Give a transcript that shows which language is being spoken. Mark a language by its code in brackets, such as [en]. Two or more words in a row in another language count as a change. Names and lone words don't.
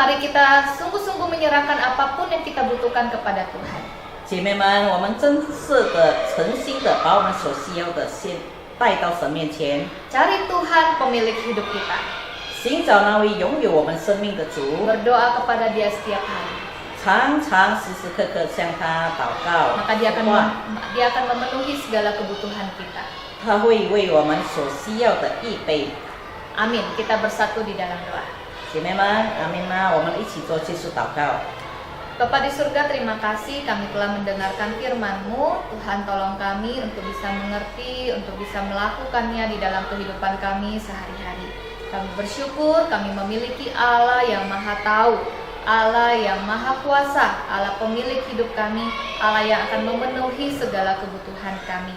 [id] kita sungguh-sungguh menyerahkan apapun yang kita butuhkan kepada Tuhan. [zh] 姐妹们，我们真实的、诚心的把我们所需要的先带到神面前， [id] Cari Tuhan pemilik hidup kita. [zh] 寻找那位拥有我们生命的主， [id] Berdoa kepada Dia setiap hari. [zh] 常常时时刻刻向他祷告。 [id] Maka Dia akan 话 Dia akan memenuhi segala kebutuhan kita. [zh] 他会为我们所需要的预备。 [id] Amin. Kita bersatu di dalam doa. [zh] 姐妹们，阿门吗？我们一起做结束祷告。 [id] Bapa di surga, terima kasih kami telah mendengarkan firman-Mu. Tuhan, tolong kami untuk bisa mengerti, untuk bisa melakukannya di dalam kehidupan kami sehari-hari. Kami bersyukur kami memiliki Allah yang Maha Tahu, Allah yang Maha Kuasa, Allah pemilik hidup kami, Allah yang akan memenuhi segala kebutuhan kami.